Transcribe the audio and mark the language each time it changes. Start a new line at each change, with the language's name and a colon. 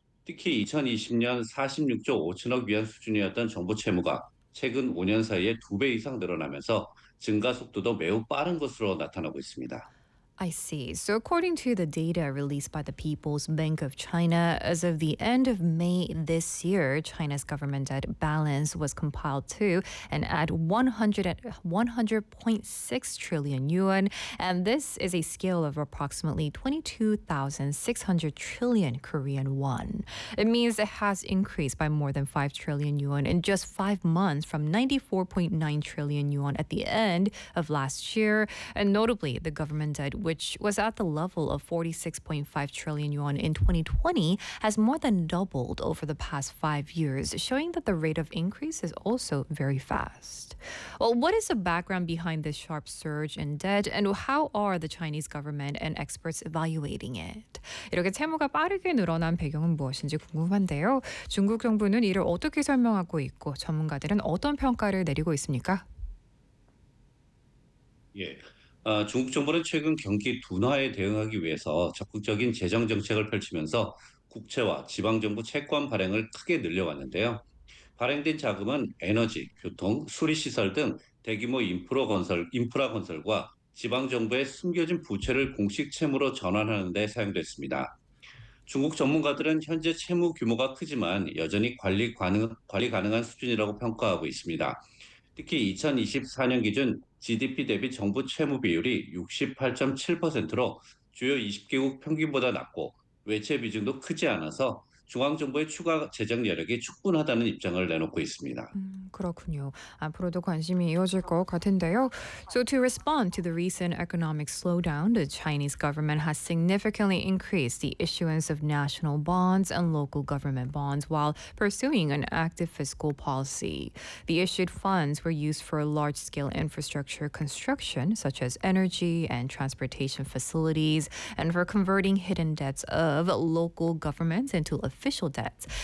Korean: 특히 2020년 46조 5천억 위안 수준이었던 정부 채무가 최근 5년 사이에 2배 이상 늘어나면서 증가 속도도 매우 빠른 것으로 나타나고 있습니다.
English: I see. So according to the data released by the People's Bank of China, as of the end of May this year, China's government debt balance was compiled to and at 100.6 trillion yuan, and this is a scale of approximately 22,600 trillion Korean won. It means it has increased by more than 5 trillion yuan in just 5 months from 94.9 trillion yuan at the end of last year. And notably, the government debt, which was at the level of 46.5 trillion yuan in 2020, has more than doubled over the past 5 years, showing that the rate of increase is also very fast. Well, what is the background behind this sharp surge in debt, and how are the Chinese government and experts evaluating it?
Korean: 이렇게 채무가 빠르게 늘어난 배경은 무엇인지 궁금한데요. 중국 정부는 이를 어떻게 설명하고 있고 전문가들은 어떤 평가를 내리고 있습니까? 중국 정부는 최근 경기 둔화에 대응하기 위해서 적극적인 재정 정책을 펼치면서 국채와 지방정부 채권 발행을 크게 늘려왔는데요. 발행된 자금은 에너지, 교통, 수리시설 등 대규모 인프라 건설과 지방정부의 숨겨진 부채를 공식 채무로 전환하는 데 사용됐습니다. 중국 전문가들은 현재 채무 규모가 크지만 여전히 관리 가능한 수준이라고 평가하고 있습니다. 특히 2024년 기준 GDP 대비 정부 채무 비율이 68.7%로 주요 20개국 평균보다 낮고 외채 비중도 크지 않아서 중앙정부의 추가 재정 여력이 충분하다는 입장을 내놓고 있습니다. 그렇군요. 앞으로도 관심이 이어질 것 같은데요.
English: So to respond to the recent economic slowdown, the Chinese government has significantly increased the issuance of national bonds and local government bonds while pursuing an active fiscal policy. The issued funds were used for large-scale infrastructure construction, such as energy and transportation facilities, and for converting hidden debts of local governments into official debts.